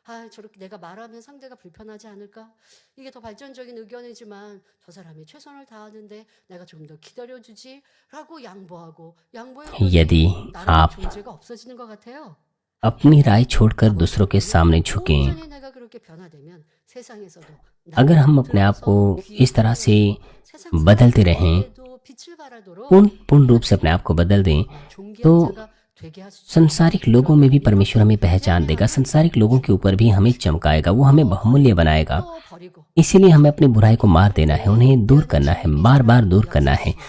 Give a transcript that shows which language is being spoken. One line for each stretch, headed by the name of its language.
Korean: 저렇게 내가 말하면 상대가 불편하지 않을까? 이게 더 발전적인 의견이지만 저 사람이 최선을 다하는데 내가 좀 더 기다려주지라고 양보하고
Hindi: यदि आप
Korean: 존재가 없어지는 것 같아요.
Hindi: अपनी राय छोड़कर दूसरों के सामने झुकें,
Korean: 온전히 내가 그렇게 변화되면 세상에서도
Hindi: अगर हम अपने आप को इस तरह से बदलते रहें,
Korean: 빛을 발하도록
Hindi: पूर्ण रूप से अपने आप को बदल दें, तो संसारिक लोगों में भी परमेश्वर हमें पहचान देगा, संसारिक लोगों के ऊपर भी हमें चमकाएगा, वो हमें बहुमूल्य बनाएगा। इसीलिए हमें अपनी बुराई को मार देना है, उन्हें दूर करना है, बार बार दूर करना है।